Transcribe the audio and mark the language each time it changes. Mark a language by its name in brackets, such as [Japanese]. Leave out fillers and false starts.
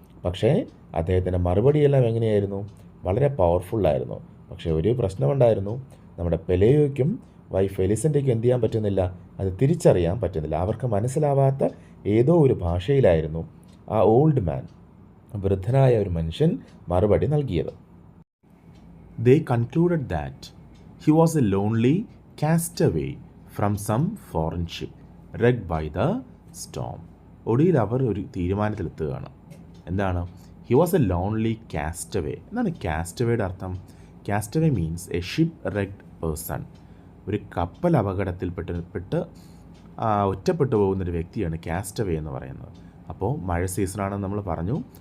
[Malayalam] പക്ഷേ അദ്ദേഹത്തിൻ്റെ മറുപടിയെല്ലാം എങ്ങനെയായിരുന്നു? വളരെ പവർഫുള്ളായിരുന്നു. പക്ഷേ ഒരു പ്രശ്നമുണ്ടായിരുന്നു. നമ്മുടെ പെലേയോയ്ക്കും വൈഫ് എലിസൻ്റെയ്ക്കും എന്ത് ചെയ്യാൻ പറ്റുന്നില്ല? അത് തിരിച്ചറിയാൻ പറ്റുന്നില്ല. അവർക്ക് മനസ്സിലാവാത്ത ഏതോ ഒരു ഭാഷയിലായിരുന്നു ആ ഓൾഡ് മാൻ, വൃദ്ധനായ ഒരു മനുഷ്യൻ മറുപടി നൽകിയത്. [English] They concluded that he was a lonely castaway from some foreign ship wrecked by the storm. [Malayalam] ഒടുവിൽ അവർ ഒരു തീരുമാനത്തിലെത്തുകയാണ്. എന്താണ്? [English] He was a lonely castaway. [Malayalam] എന്താണ് കാസ്റ്റവേയുടെ അർത്ഥം? [English] Castaway means a shipwrecked person. [Malayalam] ഒരു കപ്പൽ അപകടത്തിൽപ്പെട്ട് ഒറ്റപ്പെട്ടു പോകുന്നൊരു വ്യക്തിയാണ് കാസ്റ്റവേ എന്ന് പറയുന്നത്. അപ്പോൾ മഴ സീസണാണെന്ന് നമ്മൾ പറഞ്ഞു.